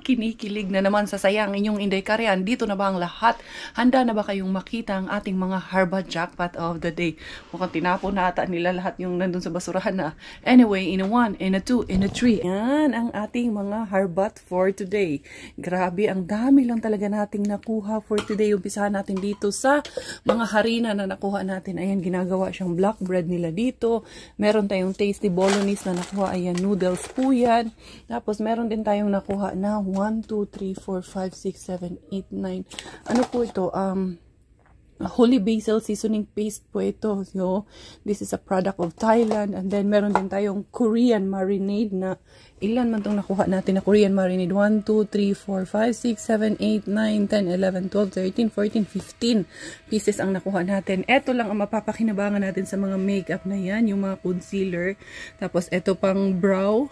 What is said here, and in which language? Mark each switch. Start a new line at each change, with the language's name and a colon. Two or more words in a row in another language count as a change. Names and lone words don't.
Filipino: Kinikilig na naman sa sayang inyong Inday Karya. Dito na ba ang lahat? Handa na ba kayong makita ang ating mga Harba
English: Jackpot of the Day?
Filipino: Mukhang tinapon na ata nila lahat yung nandun sa basurahan na. Anyway,
English: in a 1, in a 2, in a 3.
Filipino: Yan ang ating mga Harbat
English: for today.
Filipino: Grabe, ang dami lang talaga nating nakuha
English: for today.
Filipino: Umpisahan natin dito sa mga harina na nakuha natin. Ayan, ginagawa siyang
English: black bread
Filipino: nila dito. Meron tayong
English: tasty bolognese
Filipino: na nakuha. Ayan, noodles po yan. Tapos, meron din tayong nakuha na 1, 2, 3, 4, 5, 6, 7, 8, 9. Ano po ito?
English: Holy basil seasoning paste
Filipino: po ito.
English: So, this is a product of Thailand. And then,
Filipino: meron din tayong
English: Korean marinade
Filipino: na ilan man itong nakuha natin na
English: Korean marinade.
Filipino: 1, 2, 3, 4, 5, 6, 7, 8, 9, 10, 11, 12, 13, 14, 15 pieces ang nakuha natin. Ito lang ang mapapakinabangan natin sa mga makeup na yan. Yung mga concealer. Tapos, ito pang brow.